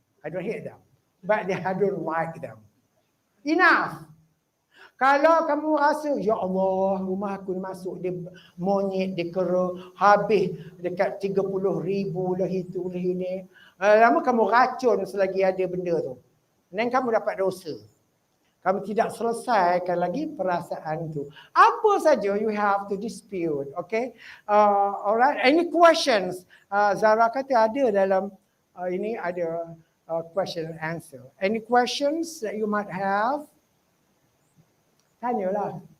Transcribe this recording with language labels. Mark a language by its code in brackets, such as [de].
[en] I don't hate them, but I don't like them. Enough. [ms] Kalau kamu rasa, ya Allah, rumah aku ni masuk dia monyet, dia kera, habis dekat 30,000 lah itu lah ini. Lama kamu racun selagi ada benda tu. Dan kamu dapat dosa. Kamu tidak selesaikan lagi perasaan tu. Apa saja [en] you have to dispute, okay? Alright, any questions? [ms] Zara kata ada dalam ini ada question and answer. [en] Any questions that you might have? [ms] Tanyalah.